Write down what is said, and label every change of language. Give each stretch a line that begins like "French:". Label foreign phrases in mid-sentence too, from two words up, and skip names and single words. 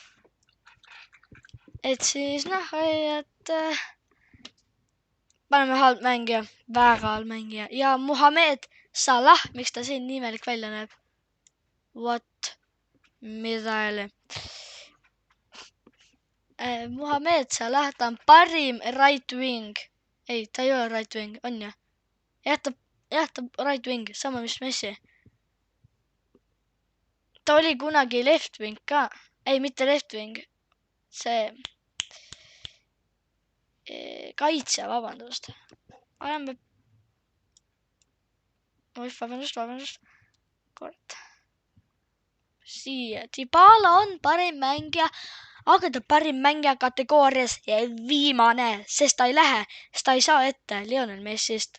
Estonian: Et siis et paneme halb mängija, väga halb mängija. Ja Mohamed Salah, miks ta siin nimelik välja näeb? What? Mida jälle? Mohamed Salah, ta on parim
English: right wing.
Estonian: Ei, ta ei ole
English: right wing,
Estonian: on ju? Jah, ta
English: right wing,
Estonian: sama mis Messi. Ta oli kunagi
English: left wing
Estonian: ka. Ei, mitte
English: left wing.
Estonian: See kaitse, vabandust. Vabandust. Kord. Siia. Dybala on parim mängija, aga ta parim mängija kategoorias viimane, sest ta ei lähe, sest ta ei saa ette Lionel Messist.